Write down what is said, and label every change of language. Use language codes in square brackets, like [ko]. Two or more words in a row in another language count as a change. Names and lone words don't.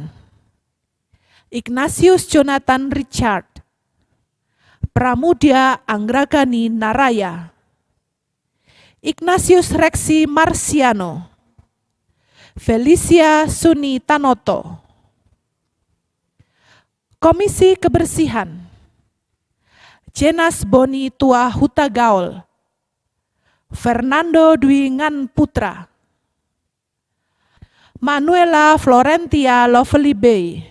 [id] Ignatius Jonathan Richard. Pramudia Anggragani Naraya. Ignatius Rexi Marciano. Felicia Suni Tanoto. Komisi Kebersihan Jenas Boni Tua Hutagaul. Fernando Dwi Ngan Putra. Manuela Florentia Lovely Bay.